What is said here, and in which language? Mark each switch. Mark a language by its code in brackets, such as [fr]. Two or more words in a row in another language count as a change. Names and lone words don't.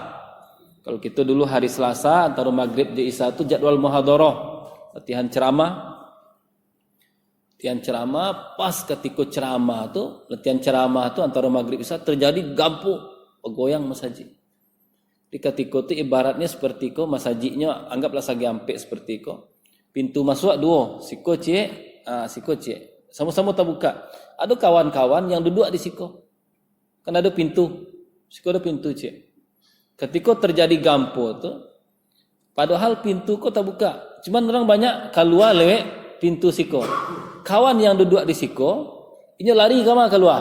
[id] Kalau kita dulu hari Selasa antara maghrib dan isya itu jadwal muhadharah, latihan ceramah. Latihan ceramah, pas ketika ceramah tu, latihan ceramah tu antara maghrib isya terjadi gampu goyang masjid. Di ketika itu ibaratnya seperti ko masjidnya anggaplah [min] sagi ampek [id] seperti ko. Pintu masuk dua, [min] siko cik, siko cik. [id] Sama-sama terbuka. Ada kawan-kawan yang duduk di siko. Kan ada pintu. Siko ada pintu cik. Ketika terjadi gampo tu, padahal pintu ko terbuka. Cuman orang banyak keluar lewat pintu siko. Kawan yang duduk di siko, ini lari ke mana keluar?